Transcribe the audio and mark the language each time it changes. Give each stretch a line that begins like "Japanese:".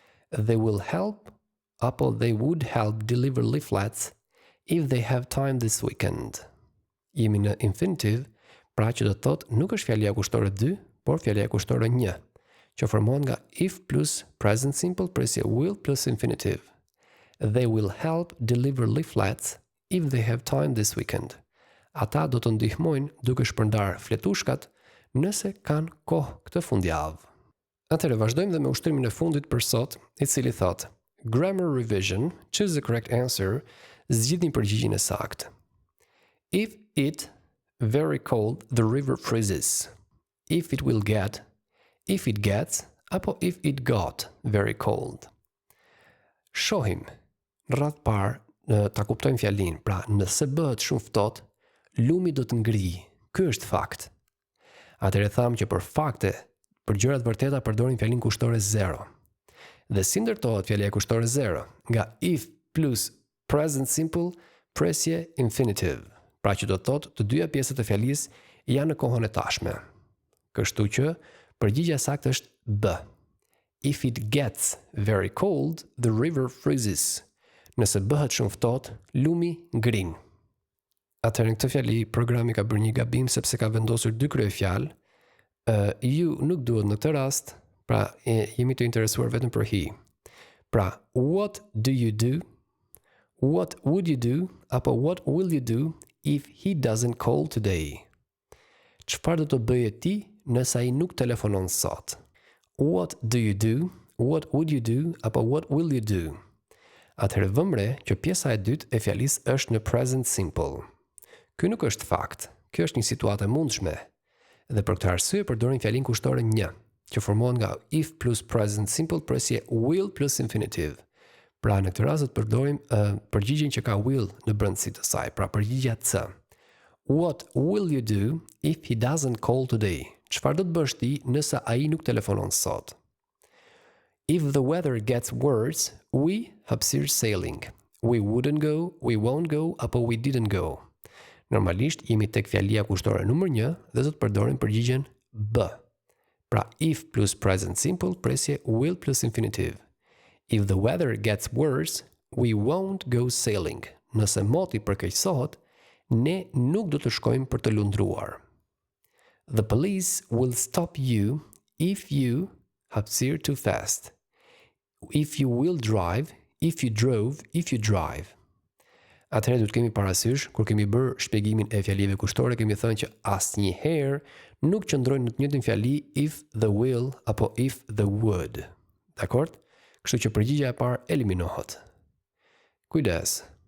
English: They will help, apo they would help deliver leaflets if they have time this weekend.
Albanian: Jemi në infinitive, pra që do të thotë nuk është fjalia kushtore 2, por fjalia kushtore 1, që formohet nga if plus present simple presje will plus infinitive.
English: They will help deliver leaflets if they have time this weekend.
Albanian: Ata do të ndihmojnë duke shpërndar fletushkat nëse kanë kohë këtë fundjavë. Atëherë vazhdojmë dhe me ushtrimin e fundit për sot, i cili thotë:
English: Grammar revision, choose the correct answer,
Albanian: zgjidhni përgjigjen e saktë.
English: If it very cold, the river freezes. If it will get, if it gets, apo if it got very cold.
Albanian: Shohim, në radhë parë, ta kuptojmë fjalin, pra nëse bëhet shumë ftohtë, lumi do të ngrijë. Ky është fakt. Atëherë tham që për fakte, për gjërat vërteta përdorim fjalin kushtore 0. Dhe si ndërtohet fjalia kushtore 0? Nga if plus present simple presje infinitive. Pra që do të thotë të dyja pjesët e fjalisë janë në kohën e tashme. Kështu që përgjigjja saktë është B.
English: If it gets very cold, the river freezes.
Albanian: Nëse bëhet shumë ftohtë, lumi ngrin. Atëherë në këtë fjali programi ka bërë një gabim sepse ka vendosur dy kryefjalë. Ju nuk duhet në këtë rast, pra jemi të interesuar vetëm për he.
English: Pra, what do you do? What would you do? Apo what will you do if he doesn't call today?
Albanian: Çfarë do të bëje ti nëse ai nuk telefonon sot?
English: What do you do? What would you do? Apo what will you do?
Albanian: Atëherë vëmre që pjesa e dytë e fjalisë është në present simple. Ky nuk është fakt, kjo është një situatë e mundshme. Dhe për këtë arsye përdorim fjalin kushtore 1, që formohet nga if plus present simple presje will plus infinitive. Pra në këtë rast do të përdorim përgjigjen që ka will në brendësi të saj, pra përgjigjja C.
English: What will you do if he doesn't call today?
Albanian: Çfarë do të bësh ti nëse ai nuk telefonon sot?
English: If the weather gets worse, we hapësirë sailing. we wouldn't go, we won't go, apo we didn't go.
Albanian: Normalisht jemi tek fjalia kushtore numër 1 dhe do të përdorim përgjigjen B.
English: Pra if plus present simple presje will plus infinitive. If the weather gets worse, we won't go sailing.
Albanian: Nëse moti përkeqësohet, ne nuk do të shkojmë për të lundruar.
English: The police will stop you if you hapësir too fast. If you will drive, if you drove, if you drive.
Albanian: Atëherë do të kemi parasysh, kur kemi bërë shpjegimin e fjalive kushtore, kemi thënë që asnjëherë nuk qëndrojnë në të njëjtën fjali if the will apo if the would. Dakord? Kështu që përgjigja e parë eliminohet. Kujdes.